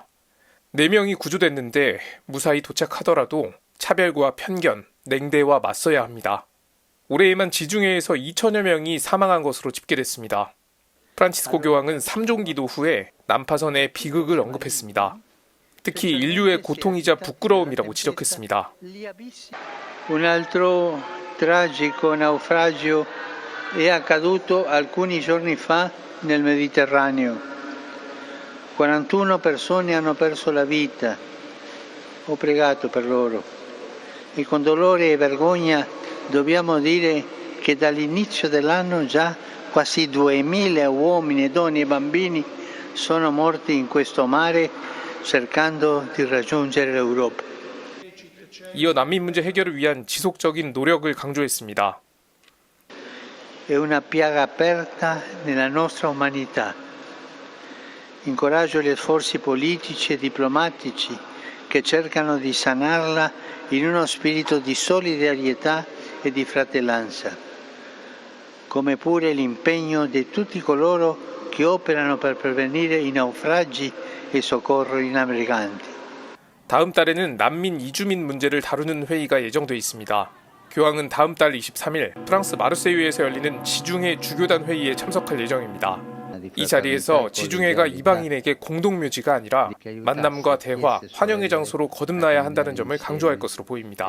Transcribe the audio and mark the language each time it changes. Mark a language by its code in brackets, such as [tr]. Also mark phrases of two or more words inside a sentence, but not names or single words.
[ko] 4명이 구조됐는데 무사히 도착하더라도 차별과 편견, 냉대와 맞서야 합니다. 올해에만 지중해에서 2천여 명이 사망한 것으로 집계됐습니다. 프란치스코 교황은 3종 기도 후에 난파선의 비극을 언급했습니다. 특히 인류의 고통이자 부끄러움이라고 지적했습니다. [it] Un altro tragico naufragio è accaduto alcuni giorni fa nel Mediterraneo. 41 persone hanno perso la vita. Ho pregato per loro. E con dolore e vergogna dobbiamo dire che dall'inizio dell'anno già quasi 2000 uomini, donne e bambini sono morti in questo mare cercando di raggiungere l'Europa. [ko] 이어 난민 문제 해결을 위한 지속적인 노력을 강조했습니다. [it] È una piaga aperta nella nostra umanità. Incoraggio gli sforzi politici e diplomatici che cercano di sanarla in uno spirito di solidarietà e di fratellanza, come pure l'impegno di tutti coloro che operano per prevenire i naufragi e soccorrere i naviganti. [ko] 다음 달에는 난민 이주민 문제를 다루는 회의가 예정돼 있습니다. 교황은 다음 달 23일 프랑스 마르세유에서 열리는 지중해 주교단 회의에 참석할 예정입니다. 이 자리에서 지중해가 이방인에게 공동묘지가 아니라 만남과 대화, 환영의 장소로 거듭나야 한다는 점을 강조할 것으로 보입니다.